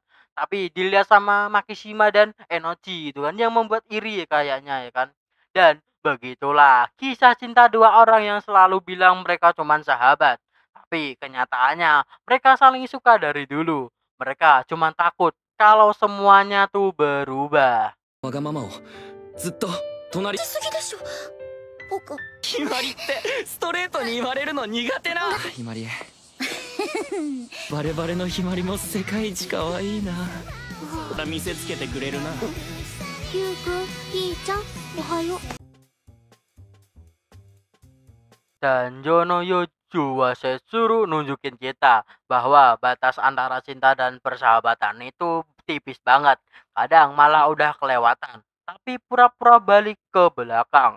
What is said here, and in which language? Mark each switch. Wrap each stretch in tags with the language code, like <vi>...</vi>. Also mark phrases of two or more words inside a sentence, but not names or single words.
<id>Tapi dilihat sama Makishima dan Enochi gitu kan yang membuat iri ya kayaknya ya kan. Dan begitulah kisah cinta dua orang yang selalu bilang mereka cuma sahabat. Tapi kenyataannya mereka saling suka dari dulu. Mereka cuma takut kalau semuanya tuh berubah.</id> <ja>わがままをずっと隣言い過ぎでしょ僕ひまりってストレートに言われるの苦手なひまりバレバレのひまりも世界一可愛いな見せつけてくれるなゆうくんひーちゃんおはよう</ja> <id>Dan Jono Yojuwasetsuru nunjukin kita bahwa batas antara cinta dan persahabatan itu tipis banget. Kadang malah udah kelewatan. Tapi pura-pura balik ke belakang.</id>